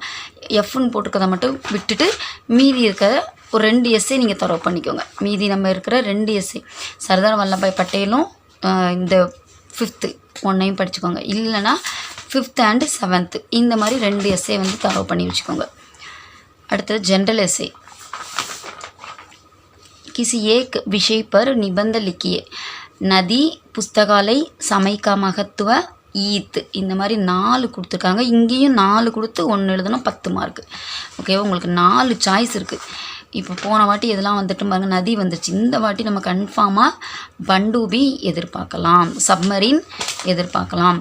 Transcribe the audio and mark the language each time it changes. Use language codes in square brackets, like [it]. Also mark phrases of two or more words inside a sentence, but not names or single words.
[ta] எஃப்னு போட்டுக்கிறத மட்டும் விட்டுட்டு மீதி இருக்கிற ஒரு 2 எஸ்ஸே நீங்கள் தரவு பண்ணிக்கோங்க. மீதி நம்ம இருக்கிற 2 எஸ்ஸே சர்தார் வல்லபாய் பட்டேலும் இந்த 5th 1ஐயும் படிச்சுக்கோங்க. இல்லைனா 5th and 7th இந்த மாதிரி 2 எஸ்ஸே வந்து தரவு பண்ணி வச்சுக்கோங்க. [hi] அடுத்தது [en] general essay [hi] किसी एक विषय पर निबंध लिखिए. नदी, पुस्तकालय, समय का महत्व, [ta] ஈத் இந்த மாதிரி 4 கொடுத்துருக்காங்க. இங்கேயும் 4 கொடுத்து 1 எழுதணும், 10 மார்க்கு. ஓகேவா, உங்களுக்கு 4 சாய்ஸ் இருக்குது. இப்போ போன வாட்டி எதெல்லாம் வந்துட்டு பாருங்கள், நதி வந்துருச்சு. இந்த வாட்டி நம்ம கன்ஃபார்மாக பண்டூபி எதிர்பார்க்கலாம், சப்மரீன் எதிர்பார்க்கலாம்.